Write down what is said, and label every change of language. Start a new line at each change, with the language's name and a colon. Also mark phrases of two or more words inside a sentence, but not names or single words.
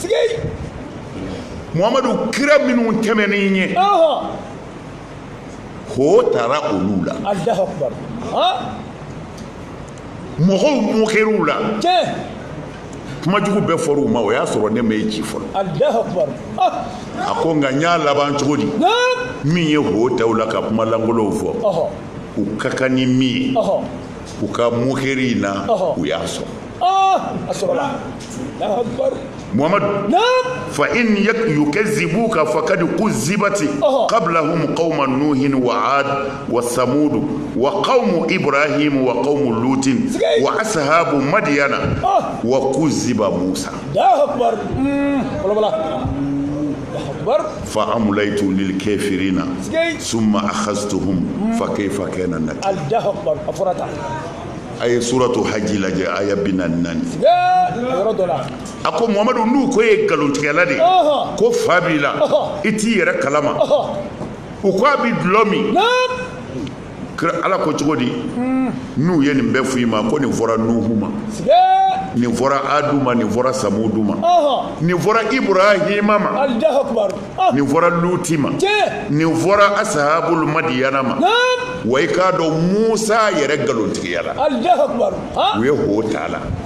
Bambara: Muhamadu kira minnu tɛmɛn'i ɲɛ ko taara olu la mɔgɔw mɔkɛr'u la kuma jugu bɛɛ fɔr'u ma o y'a sɔrɔ ne ma e ci fɔlɔ a ko nka n y'a laban cogo di min ye ho taw la ka kuma langolow fɔ u ka kan ni min ye u ka mɔkɛri in na u y'a sɔrɔ Muhammadu
Arabic: ف إن يكذبوك فقد كذبت قبلهم قوم نوح و عاد و ثمود و قوم إبراهيم و قوم لوط و أصحاب مدين و كذب موسى ف أمليت للكافرين ثم أخذتهم ف كيف كان نكير
Bambara: aye suratu haji lajɛ aya 44 a ko Muhamadu n'u ko ye nkalontigɛla de ko fa b'i la i t'i yɛrɛ kalama u ko a bi dulɔ min Ala ko cogo di n'u ye nin bɛɛ f'i ma ko nin fɔra Nuhu ma nin fɔra Adu ma nin fɔra Samudu ma nin fɔra Ibrahima ma nin fɔra Luti ma nin fɔra ashabul madiyana ma wa i k'a dɔn Musa yɛrɛ nkalontigiya la u ye ho t'a la